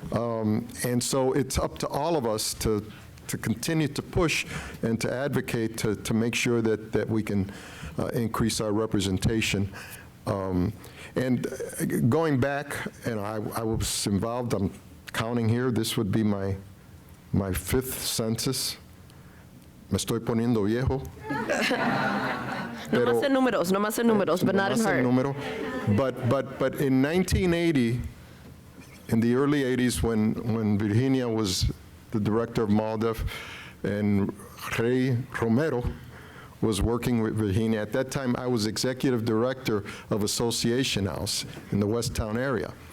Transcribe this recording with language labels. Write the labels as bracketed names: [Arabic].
[English] And so it's up to all of us to continue to push and to advocate to make sure that we can increase our representation. And going back, and I was involved, I'm counting here, this would be my 5th census. [Spanish] Me estoy poniendo viejo. No más en números, [English] but not in heart. But in 1980, in the early 80s, when Virginia was the director of MALDEF and Rey Romero was working with Virginia, at that time I was executive director of Association House in the West Town area.